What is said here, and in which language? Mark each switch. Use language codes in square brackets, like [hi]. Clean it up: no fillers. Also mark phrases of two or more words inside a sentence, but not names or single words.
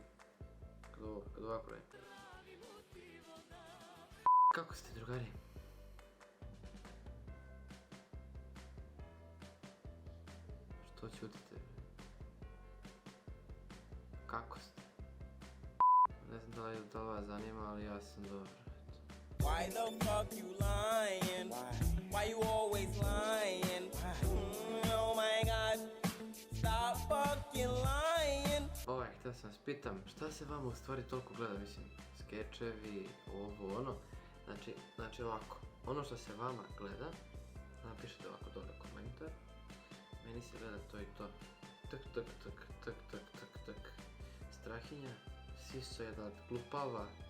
[sr] Kad ovako radim. Kako ste, drugari? Što ćutite? Kako ste? Ne znam da li vas zanima, ali ja sam dobar. [en] Why the fuck you lying? Why you always lying? Oh my god, stop fucking lying. [sr] Htio sam vas pitam, šta se vama u stvari toliko gleda, mislim, skečevi, ovo, ono. Znači ovako, ono što se vama gleda, napišite ovako dole komentar. Meni se gleda to i to. Tak. Strahinja, siso jedan glupava.